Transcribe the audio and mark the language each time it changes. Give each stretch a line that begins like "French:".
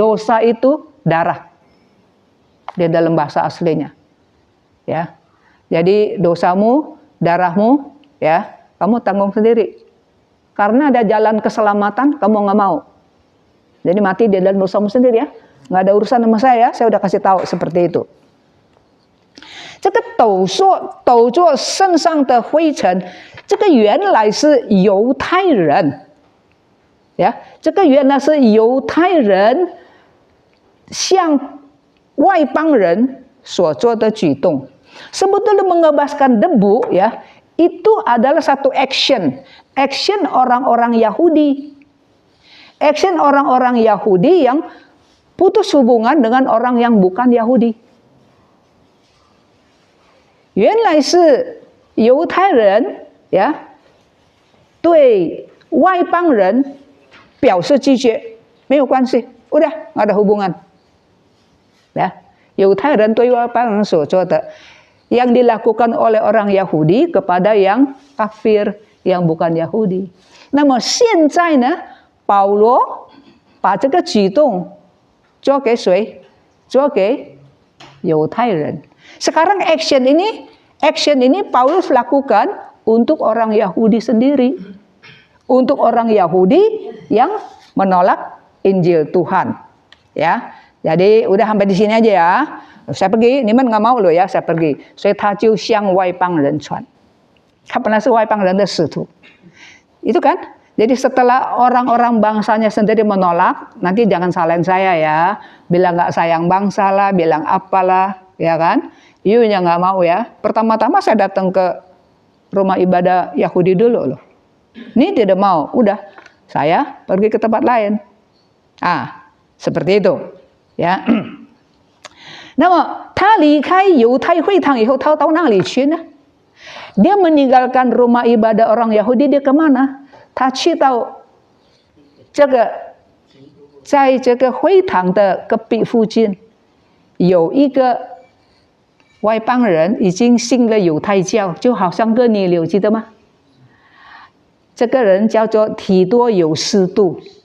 Indonesian: Dosa itu darah. Di dalam bahasa aslinya. Ya. Jadi dosamu, darahmu, ya, kamu tanggung sendiri. Karena ada jalan keselamatan, kamu nggak mau. Jadi mati di dalam dosamu sendiri ya. Nggak ada urusan sama saya udah kasih tahu seperti itu.
Chinese: 这个抖作身上的灰尘，这个原来是犹太人，呀，这个原来是犹太人向外邦人所做的举动。
Indonesian: Sebetulnya mengebaskan debu ya, itu adalah satu action orang-orang Yahudi, orang-orang Yahudi yang putus hubungan dengan orang yang bukan Yahudi.
Chinese: 原来是犹太人呀，对外邦人表示拒绝，没有关系，
Indonesian: udah nggak ada hubungan. Ya,
Chinese: 犹太人对外邦人所做的，
Indonesian: yang dilakukan oleh orang Yahudi kepada yang kafir, yang bukan Yahudi.
Chinese: 那么现在呢，保罗把这个举动做给谁？做给犹太人。
Indonesian: Sekarang action ini Paulus lakukan untuk orang Yahudi sendiri. Untuk orang Yahudi yang menolak Injil Tuhan. Ya. Jadi udah sampai di sini aja ya. Saya pergi, ni man nggak mau loh ya, saya pergi.
Chinese: 所以他就向外邦人传。他本来是外邦人的使徒。
Indonesian: Itu kan? Jadi setelah orang-orang bangsanya sendiri menolak, nanti jangan salahin saya ya. Bilang nggak sayang bangsa lah, bilang apalah, ya kan? Yunya nggak mau ya. Pertama-tama saya datang ke rumah ibadah Yahudi dulu loh. Ini tidak mau, udah saya pergi ke tempat lain. Seperti itu, ya.
Chinese: 那么他离开犹太会堂以后，他到哪里去呢？
Indonesian: Dia meninggalkan rumah ibadah orang Yahudi, dia kemana?
Chinese: 他去到这个，在这个会堂的隔壁附近，有一个外邦人已经信了犹太教，就好像哥尼流，记得吗？这个人叫做提多有斯都。